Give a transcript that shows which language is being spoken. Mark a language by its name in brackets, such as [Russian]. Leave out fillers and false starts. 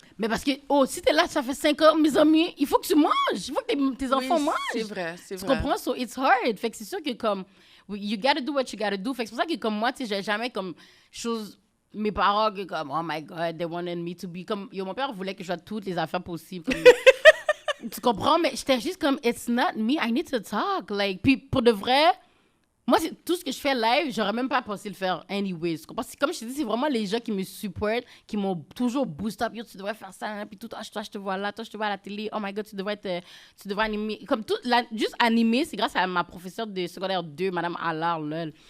[French] Mais parce que, si t'es là, ça fait 5 ans, mes amis, il faut que tu manges. Il faut que tes enfants mangent. C'est vrai. Tu comprends? [English] So, it's hard. [French] Fait que c'est sûr que, comme, [English] you gotta do what you gotta do. [French] Fait que c'est pour ça que, comme moi, tu sais, j'ai jamais, comme, mes parents, comme, oh my God, [English] they wanted me to be, [French] comme, yo, mon père voulait que je fasse toutes les affaires possibles. Comme, tu comprends? Mais j'étais juste comme, [English] it's not me, I need to talk. [French] Like, puis pour de vrai, moi, tout ce que je fais live, j'aurais même pas pensé le faire anyways. Tu comprends? Comme je te dis, c'est vraiment les gens qui me supportent, qui m'ont toujours boost up. Yo, tu devrais faire ça, hein, puis tout. Toi, je te vois là, toi, je te vois à la télé. Oh my God, tu devrais animer. Comme tout, juste animer, c'est grâce à ma professeure de secondaire 2, Madame Allard, là.